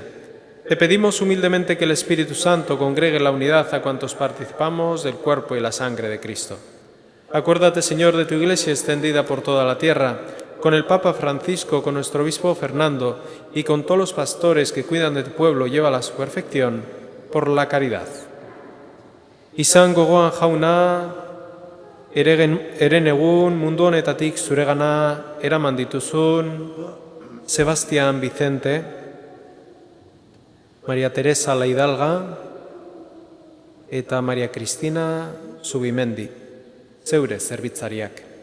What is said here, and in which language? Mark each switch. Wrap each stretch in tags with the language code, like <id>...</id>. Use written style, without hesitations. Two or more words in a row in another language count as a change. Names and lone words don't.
<es>Te pedimos humildemente que el Espíritu Santo congregue la unidad a cuantos participamos del cuerpo y la sangre de Cristo. Acuérdate, Señor, de tu Iglesia extendida por toda la tierra, con el Papa Francisco, con nuestro Obispo Fernando y con todos los pastores que cuidan de tu pueblo, llévala a su perfección por la caridad.</es> <eu>Izan gogoan jauna, eren egun mundu honetatik zuregana eraman dituzun Sebastián Vicente, María Teresa La Hidalga, eta Maria Kristina Zubimendi, zeure zerbitzariak.</eu>